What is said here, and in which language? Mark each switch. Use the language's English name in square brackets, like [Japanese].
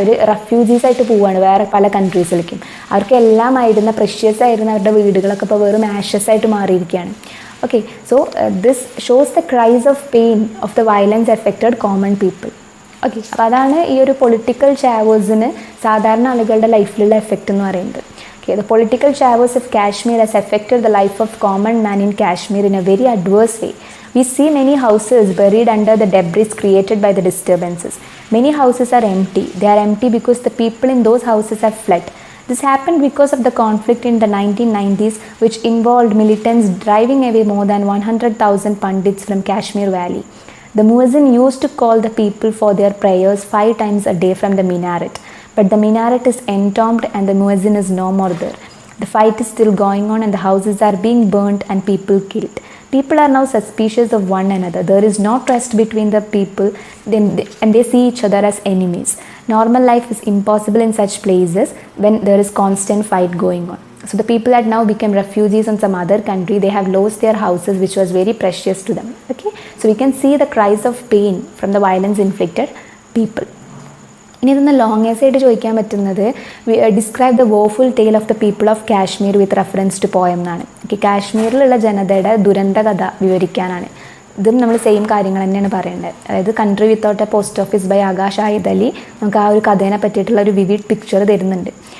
[Malayalam] അവർ refugees ആയിട്ട് പോവുകയാണ് വേറെ പല കൺട്രീസിലേക്കും. അവർക്ക് എല്ലാം ആയിരുന്ന പ്രഷ്യസ് ആയിരുന്ന അവരുടെ വീടുകളൊക്കെ ഇപ്പോൾ വെറും ആഷസ് ആയിട്ട് മാറിയിരിക്കുകയാണ്. [English] Okay, so this shows the cries of pain of the violence effected common people. [Malayalam] Okay, അപ്പോൾ അതാണ് ഈ ഒരു പൊളിറ്റിക്കൽ ചാവേഴ്സിന് സാധാരണ ആളുകളുടെ ലൈഫിലുള്ള എഫക്റ്റ് എന്ന് പറയുന്നത്. [English] Okay, the political chaos of Kashmir has affected the life of common man in Kashmir in a very adverse way. We see many houses buried under the debris created by the disturbances. Many houses are empty. They are empty because the people in those houses have fled. This happened because of the conflict in the 1990s, which involved militants driving away more than 100,000 Pandits from Kashmir Valley. The Muezzin used to call the people for their prayers 5 times a day from the minaret. But the minaret is entombed and the Muezzin is no more there. The fight is still going on and the houses are being burnt and people killed. People are now suspicious of one another. There is no trust between the people and they see each other as enemies. Normal life is impossible in such places when there is constant fight going on. So the people had now become refugees in some other country. They have lost their houses which was very precious to them. Okay, so we can see the cries of pain from the violence inflicted people. [Malayalam] ഇനി ഇതൊന്ന് long ace ആയിട്ട് ചോദിക്കാൻ പറ്റുന്നത് [English] describe the woeful tale of the people of Kashmir with reference to poem [Malayalam] എന്നാണ്. Okay, കാശ്മീരിലുള്ള ജനതയുടെ ദുരന്ത കഥ വിവരിക്കാനാണ്. ഇതും നമ്മൾ സെയിം കാര്യങ്ങൾ തന്നെയാണ് പറയേണ്ടത്. അതായത് country without A post office by Akash ആയിദ് Ali നമുക്ക് ആ ഒരു കഥേനെ പറ്റിയിട്ടുള്ള ഒരു വിവിഡ് പിക്ചർ തരുന്നുണ്ട്.